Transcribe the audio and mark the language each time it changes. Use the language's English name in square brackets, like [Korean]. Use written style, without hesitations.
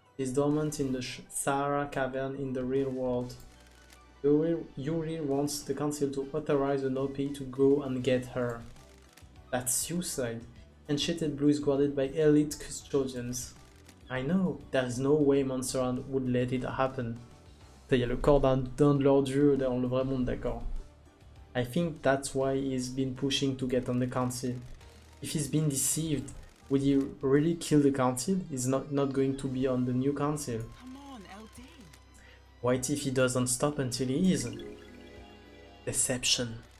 [English] She's dormant in the Sahara cavern in the real world. Yuri wants the council to authorize an OP to go and get her. That's suicide. Enchanted Blue is guarded by elite custodians. I know, there's no way Monster Hand would let it happen. [French] Il y a le corps d'un de leurs dieux dans le vrai monde, d'accord. [English] I think that's why he's been pushing to get on the council. If he's been deceived, would he really kill the council? He's not going to be on the new council. Come on, LD. What if he doesn't stop until he is? Deception.